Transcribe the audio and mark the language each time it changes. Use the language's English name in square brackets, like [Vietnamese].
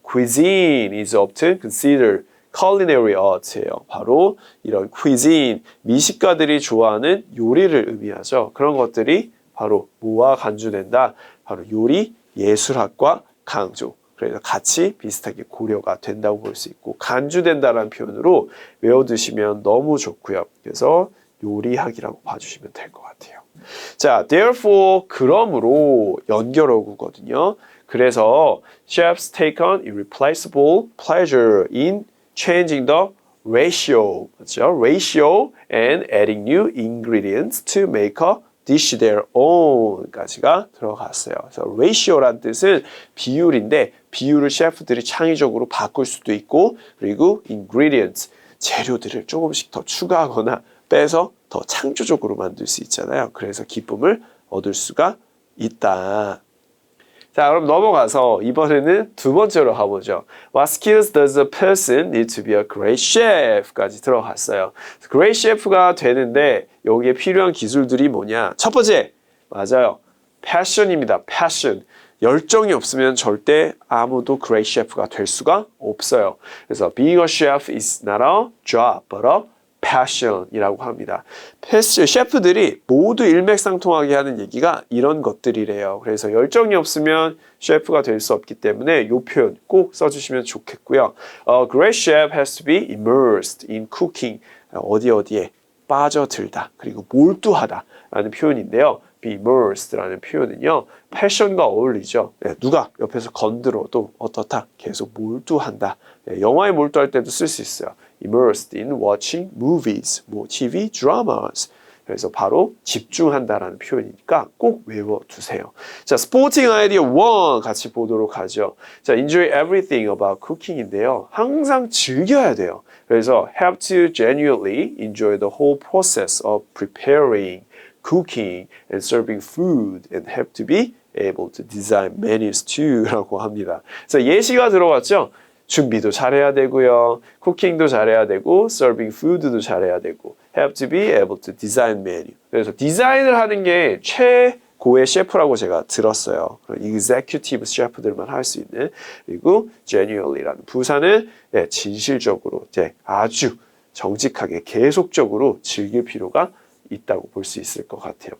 [English] Cuisine is often considered culinary art예요. [Korean] 바로 이런 cuisine, 미식가들이 좋아하는 요리를 의미하죠. 그런 것들이 바로 뭐와 간주된다? 바로 요리 예술학과 강조. 그래서 같이 비슷하게 고려가 된다고 볼 수 있고 간주된다라는 표현으로 외워두시면 너무 좋고요. 그래서 요리학이라고 봐주시면 될 것 같아요. 자, therefore, 그러므로 연결어구거든요. [English] 그래서 chefs take on irreplaceable pleasure in changing the ratio, [Korean] 그렇죠? [English] ratio and adding new ingredients to make a dish their own [Korean] 까지가 들어갔어요. 그래서 ratio란 뜻은 비율인데 비율을 셰프들이 창의적으로 바꿀 수도 있고 그리고 ingredients, 재료들을 조금씩 더 추가하거나 빼서 더 창조적으로 만들 수 있잖아요. 그래서 기쁨을 얻을 수가 있다. 자, 그럼 넘어가서 이번에는 두 번째로 가보죠. [English] What skills does a person need to be a great chef? [Korean] 까지 들어갔어요. great chef가 되는데 여기에 필요한 기술들이 뭐냐? 첫 번째, 맞아요. [English] passion입니다. passion. [Korean] 열정이 없으면 절대 아무도 great chef가 될 수가 없어요. [English] 그래서 being a chef is not a job, but a passion [Korean] 이라고 합니다. 셰프들이 모두 일맥상통하게 하는 얘기가 이런 것들이래요. 그래서 열정이 없으면 셰프가 될 수 없기 때문에 이 표현 꼭 써주시면 좋겠고요. [English] A great chef has to be immersed in cooking. [Korean] 어디에 빠져들다 그리고 몰두하다 라는 표현인데요. be immersed라는 표현은요. 패션과 어울리죠. 네, 누가 옆에서 건드려도 어떻다? 계속 몰두한다. 네, 영화에 몰두할 때도 쓸 수 있어요. [English] immersed in watching movies, 뭐 TV dramas. [Korean] 그래서 바로 집중한다라는 표현이니까 꼭 외워두세요. 자, 스포팅 아이디어 1 같이 보도록 하죠. 자, enjoy everything about cooking인데요. 항상 즐겨야 돼요. [English] 그래서 have to genuinely enjoy the whole process of preparing, cooking, and serving food, and have to be able to design menus too [Korean] 라고 합니다. 그래서 예시가 들어왔죠. 준비도 잘해야 되고요. 쿠킹도 잘해야 되고 서빙 푸드도 잘해야 되고 [English] have to be able to design menu. [Korean] 그래서 디자인을 하는 게 최고의 셰프라고 제가 들었어요. executive 셰프들만 할 수 있는. 그리고 genuinely라는 부사는 진실적으로 아주 정직하게 계속적으로 즐길 필요가 있다고 볼 수 있을 것 같아요.